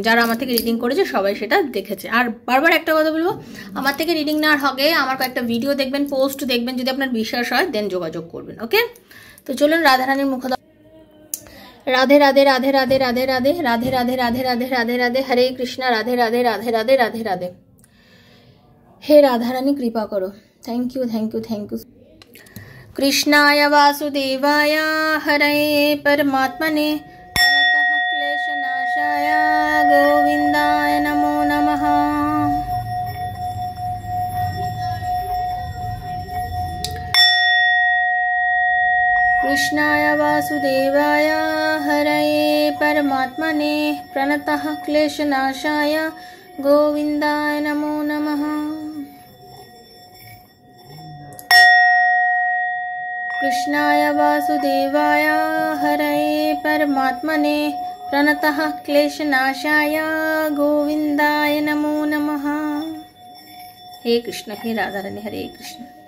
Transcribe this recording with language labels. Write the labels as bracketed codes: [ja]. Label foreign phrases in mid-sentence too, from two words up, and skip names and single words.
[bn] যারা আমার থেকে রিডিং করেছে সবাই সেটা দেখেছে। আর বারবার একটা কথা বলবো, আমার থেকে রিডিং নেওয়ার আগে আমার কয়েকটা ভিডিও দেখবেন, পোস্ট দেখবেন, যদি আপনার বিশ্বাস হয় দেন যোগাযোগ করবেন, ওকে? তো চলুন রাধারানীর মুখ রাধে রাধে রাধে রাধে রাধে রাধে রাধে রাধে রাধে রাধে রাধে রাধে হরে কৃষ্ণ রাধে রাধে রাধে রাধে রাধে রাধে। হে রাধারানী কৃপা করো, [en] thank you thank you thank you. [sa] কৃষ্ণায় বাসুদেবায় হরে পরমাত্মনে প্রণতঃ ক্লেশনাশায় গোবিন্দায় নমো নমঃ। कृष्णाय वासुदेवाय हरये परमात्मने प्रणतः क्लेशनाशाय गोविन्दाय नमो नमः। कृष्णाय वासुदेवाय हरये परमात्मने प्रणतः क्लेशनाशाय गोविन्दाय नमो नमः। हे कृष्ण, हे राधा रानी, हरे कृष्ण।